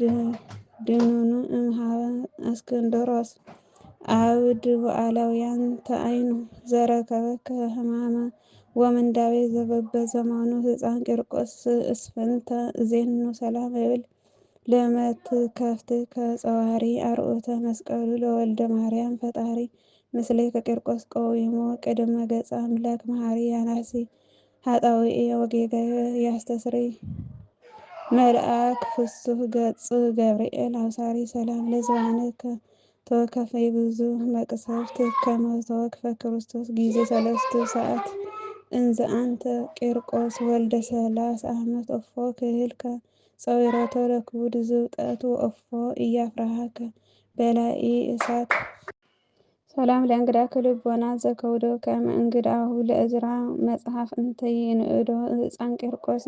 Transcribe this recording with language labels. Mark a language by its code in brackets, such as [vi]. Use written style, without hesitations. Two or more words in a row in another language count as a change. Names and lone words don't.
[gez] ድኑኑ እምሃበ እስክንድሮስ አብድ ወአላውያን ተአይኑ ዘረከበከ ህማመ ወምንዳቤ ዘበበዘመኑ ህፃን ቂርቆስ እስፍንተ ዜኑ ሰላም እብል ለመትከፍትከ ጸዋሪ አርዑተ መስቀሉ ለወልደ ማርያም ፈጣሪ ምስሌከ ቂርቆስ ቆዊሞ ቅድመ ገጸ አምላክ መሐሪ ያናሲ ኃጣውኢ ወጌጋየ ያስተስርይ መልአክ ፍሱህ ገጽ ገብርኤል አብሳሪ ሰላም ለዝባንከ ተወከፈ ብዙ መቅሰፍት ከመ ተወክፈ ክርስቶስ ጊዜ ሰለስቱ ሰዓት እንዘ አንተ ቂርቆስ ወልደ ሰላስ ዓመት እፎ ክህልከ ጸዊሮቶ ለክቡድ ዝብጠቱ እፎ እያፍራሃከ በላኢ እሳት ሰላም ለእንግዳከ ልቦና ዘከውዶ ከመ እንግዳሁ ለእዝራ መጽሐፍ እንተ ይንእዶ ህፃን ቂርቆስ